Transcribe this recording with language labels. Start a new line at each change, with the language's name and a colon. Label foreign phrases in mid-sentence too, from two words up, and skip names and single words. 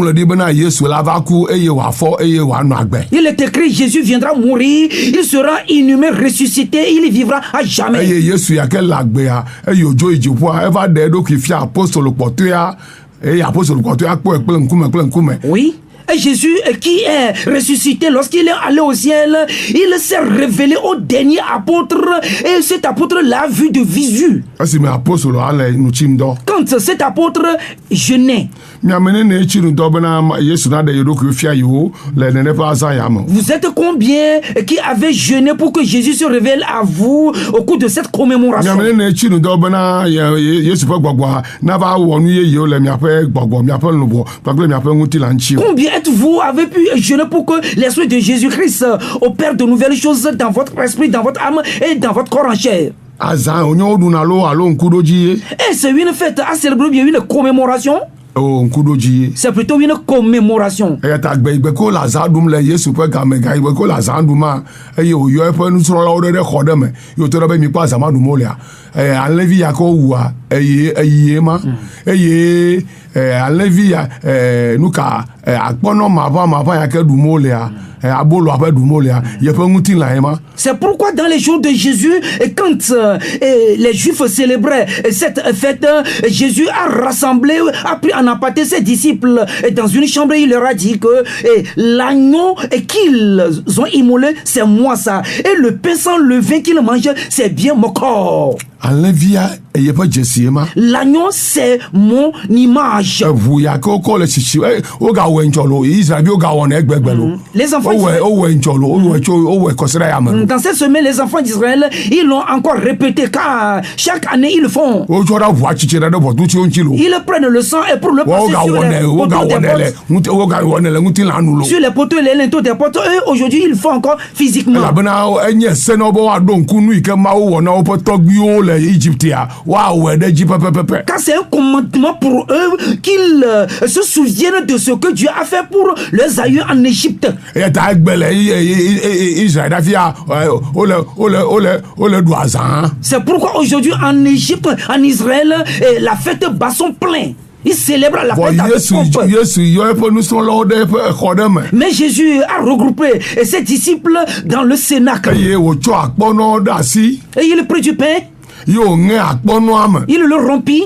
French: Il est écrit, Jésus viendra mourir, il sera inhumé, ressuscité, il vivra à jamais.
Ewe: dziƒoa eva ɖe eɖokui fia apostolo kpɔtɔea eye apostolo kpɔtɔea kpɔe kple ŋkume.
French: Oui. Et Jésus qui est ressuscité, lorsqu'il est allé au ciel, il s'est révélé au dernier apôtre et cet apôtre l'a vu de visu.
Ewe: Esime apostolo ale nutsim dɔ.
French: Quand cet apôtre jeûnait,
Ewe: miamene ne etsi nudɔ bena Yesu na ɖe yeɖokui fia yewo le nene ƒe azã ya me.
French: vous êtes combien qui avez jeûné pour que Jésus se révèle à vous au cours de cette commémoration?
Ewe: miamene ne etsi nudɔ bena Yesu ƒe gbɔgbɔa nava wɔ nu yeyewo le miaƒe gbɔgbɔ miaƒe luʋɔ kpakple miaƒe ŋutilã ŋuti.
French: Combien êtes-vous avez pu jeûner pour que l'esprit de Jésus-Christ opère de nouvelles choses dans votre esprit, dans votre âme et dans votre corps en chair?
Ewe: Azã wonye woɖuna alo ŋkuɖodzi ye.
French: Et c'est une fête à célébrer, bien une commémoration.
Ewe: O ŋkuɖodzi ye.
French: C'est plutôt une commémoration.
Ewe: Eya ta gbe ko le azã ɖum le Yesu ƒe game ga gbe ko le azã ɖuma eye wòyɔ eƒe nusrɔ̃lawo ɖe xɔ ɖe me ye wòtɔ ɖe be mikpɔ azã ma ɖum wolea alẽvi ya ke wowua eye ma eye alẽvi ya nuka akpɔnɔ maʋã ya ke ɖum wolea abolo aƒe ɖum wolea yeƒe ŋutilã ye ma.
French: C'est pourquoi dans les jours de Jésus, quand les Juifs célébraient cette fête, Jésus a rassemblé, a pris en aparté ses disciples dans une chambre et il leur a dit que l'agneau qu'ils ont immolé, c'est moi ça. Et le pain sans levain qu'ils mangent, c'est bien mon corps.
Ewe: Alẽvia yeƒe dzesi ma.
French: L'agneau, c'est mon image.
Ewe: Eʋu ya ke wokɔ le tsitsi wogawɔe ŋtsɔ lo Israelviwo gawɔnɛ egbegbe lo.
French: Les enfants
Ewe: wowɔe ŋtsɔ lo wowɔe kɔsi ɖe yame.
French: Dans cette semaine, les enfants d'Israël, ils l'ont encore répété car chaque année ils le font.
Ewe: Wotsɔ ɖe ʋua tsitsi ɖe ʋɔtutiwo ŋuti lo.
French: Ils prennent le sang et pour le passer
Ewe: wogawɔnɛ le ŋutilã nu lo.
French: sur les poteaux et les linteaux des portes. Eux, aujourd'hui, ils le font encore physiquement.
Ewe: Elabena enye se na wo be woaɖo ŋku nu yi ke Mawu wɔ na woƒe tɔgbuiwo le Égyptea woawɔe ɖe dzi pɛpɛpɛpɛ.
French: Car c'est un commandement pour eux qu'ils se souviennent de ce que Dieu a fait pour leurs aïeux en Égypte.
Ewe: Eya ta egbe le Israël ɖafia wole ɖu azã.
French: C'est pourquoi aujourd'hui en Égypte, en Israël, la fête bat son plein. Ils célèbrent la fête avec pompe. Mais Jésus a regroupé ses disciples dans le cénacle. Et il prit du pain. Il le rompit.